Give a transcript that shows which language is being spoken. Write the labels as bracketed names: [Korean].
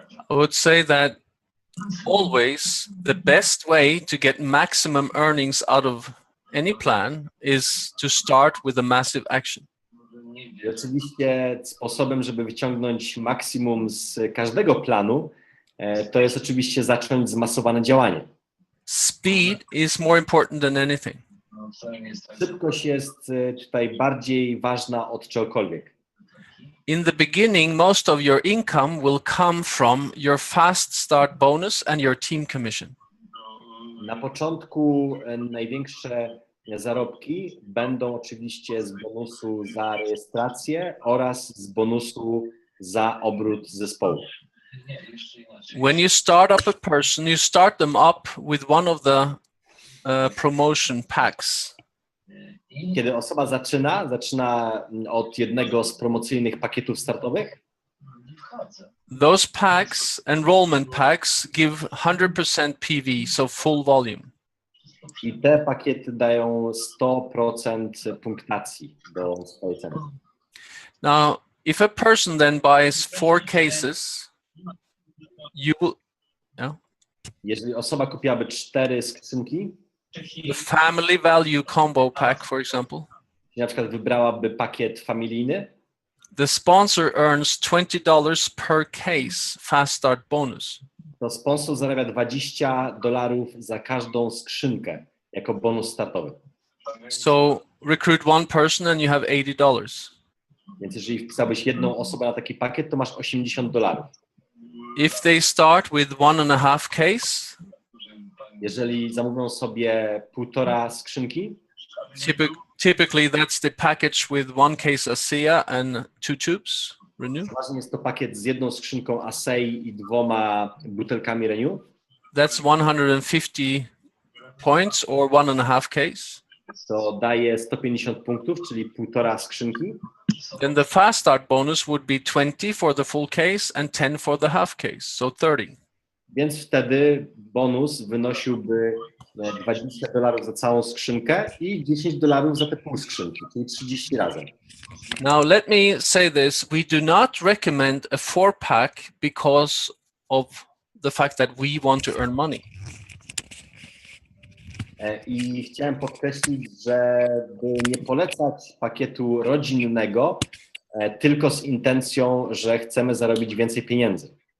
[English] I would say that always the best way to get maximum earnings out of any plan is to start with a massive action. [Polish] I oczywiście sposobem, żeby wyciągnąć maksimum z każdego planu, to jest oczywiście zacząć zmasowane działanie. [English] Speed is more important than anything. [Polish] Szybkość jest tutaj bardziej ważna od czegokolwiek. [English] In the beginning, most of your income will come from your fast start bonus and your team commission. [Polish] Na początku największe zarobki będą oczywiście z bonusu za rejestrację oraz z bonusu za obrót zespołu. [English] When you start up a person, you start them up with one of the promotion packs. [Polish] Kiedy osoba zaczyna od jednego z promocyjnych pakietów startowych. [English] Those packs, enrollment packs, give 100% PV, so full volume. [Polish] I te pakiety dają 100% punktacji do swojej ceny. [English] Now, if a person then buys 4 cases, you will, [Polish] Jeżeli osoba kupiłaby 4 skrzynki, [English] the family value combo pack, for example, [Polish] na przykład wybrałaby pakiet familijny, [English] the sponsor earns $20 per case fast start bonus. [Polish] to sponsor zarabia $20 za każdą skrzynkę jako bonus startowy. [English] So recruit one person and you have $80. [Polish] Więc jeżeli wpisałbyś jedną osobę na taki pakiet, to masz $80. [English] If they start with 1.5 case, [Polish] Jeżeli zamówią sobie 1,5 skrzynki, [English] typically that's the package with 1 case ASEA and 2 tubes, Renew. [Polish] przeważnie jest to pakiet z jedną skrzynką Asei i 2 butelkami Renew. [English] That's 150 points or 1.5 case. [Polish] To daje 150 punktów, czyli 1,5 skrzynki. [English] Then the fast start bonus would be 20 for the full case and 10 for the half case, so 30. [Polish] Więc wtedy bonus wynosiłby $20 za całą skrzynkę i $10 za te pół skrzynki, czyli 30 razem. [English] Now let me say this, we do not recommend a 4-pack because of the fact that we want to earn money. [Polish] I chciałem podkreślić, żeby nie polecać pakietu rodzinnego tylko z intencją, że chcemy zarobić więcej pieniędzy.